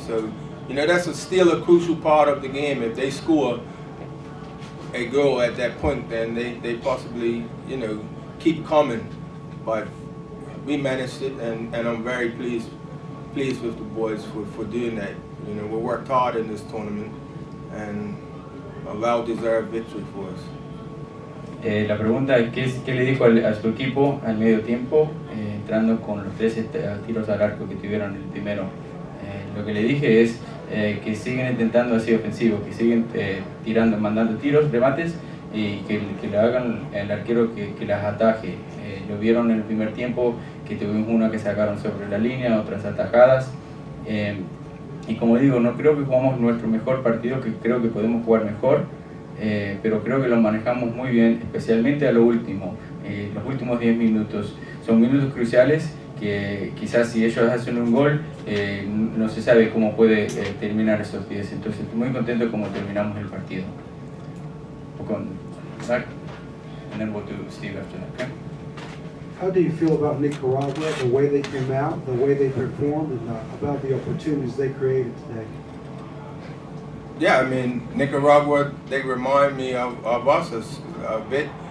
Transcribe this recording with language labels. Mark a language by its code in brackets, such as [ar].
[en] So, you know, that's still a crucial part of the game. If they score a goal at that point, then they possibly, you know, keep coming. But we managed it, and I'm very pleased with the boys for doing that. You know, we worked hard in this tournament, and a well-deserved victory for us. [es] La pregunta es qué le dijo a su equipo al medio tiempo, entrando con los 13 tiros al arco que tuvieron el primero. Lo que le dije es que siguen intentando así ofensivos, que siguen tirando, mandando tiros, remates, y que le hagan el arquero que las ataje. Lo vieron en el primer tiempo, que tuvimos una que sacaron sobre la línea, otras atajadas. Y como digo, no creo que jugamos nuestro mejor partido, que creo que podemos jugar mejor, pero creo que lo manejamos muy bien, especialmente a lo último. Los últimos 10 minutos son minutos cruciales que quizás si ellos hacen un gol, no se sabe cómo puede terminar esos 10. Entonces estoy muy contento de cómo terminamos el partido. [en] Con Zach, and then we'll do Steve after that, okay? How do you feel about Nicaragua, the way they came out, the way they performed, and about the opportunities they created today? Yeah, I mean, Nicaragua, they remind me of us a bit.